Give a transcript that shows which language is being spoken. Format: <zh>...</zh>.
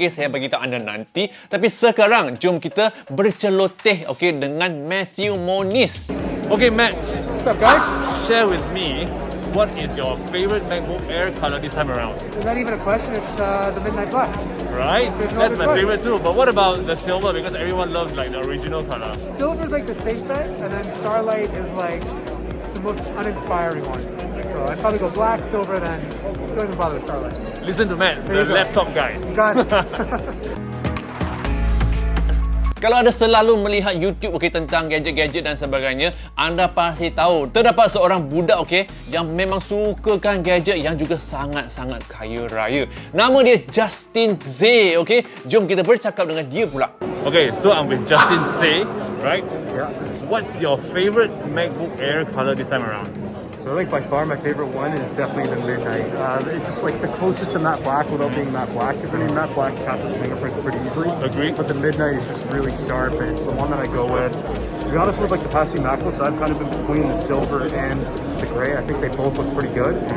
<ms>Saya bagi tahu anda nanti. Tapi sekarang jom kita berceloteh dengan Matthew Moniz. Matt.</ms> <en>What's up, guys? Share with me, what is your favorite MacBook Air color this time around? It's not even a question, it's the midnight black. Right? There's no That's my other choice. favorite too. But what about the silver? Because everyone loves the original color. Silver's like the safe bet, and then Starlight is like the most uninspiring one. So I'd probably go black, silver, then don't even bother with Starlight. Listen to Matt, There the you go. laptop guy. Got it.</en> <ms>Kalau anda selalu melihat YouTube tentang gadget-gadget dan sebagainya, anda pasti tahu terdapat seorang budak yang memang sukakan gadget yang juga sangat-sangat kaya raya. Nama dia Justin Z. Jom kita bercakap dengan dia pula.</ms> <en>So I'm with Justin Z, right? Yeah. What's your favorite MacBook Air color this time around? So I think by far my favorite one is definitely the midnight. It's just like the closest to matte black without being matte black, because I mean matte black catches fingerprints pretty easily. Agree. But the midnight is just really sharp, and it's the one that I go with. To be honest with the past few MacBooks, I've kind of been between the silver and the gray. I think they both look pretty good.</en>